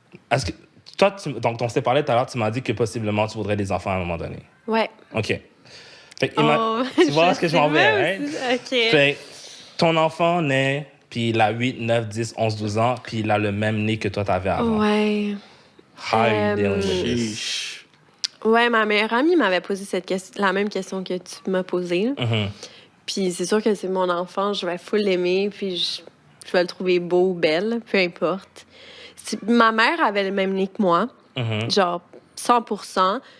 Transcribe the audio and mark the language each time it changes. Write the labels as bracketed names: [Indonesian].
[French] Est-ce que toi, donc on s'est parlé tout à l'heure, tu m'as dit que possiblement tu voudrais des enfants à un moment donné. Ouais. OK. Fait que tu vois où est-ce que je m'en vais, hein? OK. Fait ton enfant naît puis il a 8, 9, 10, 11, 12 ans, puis il a le même nez que toi t'avais avant. Ouais. [English] How are you dealing with this? [French] Ouais, ma meilleure amie m'avait posé la même question que tu m'as posée. Puis c'est sûr que c'est mon enfant, je vais full l'aimer, puis je vais le trouver beau ou belle, peu importe. Ma mère avait le même nez que moi, genre 100%.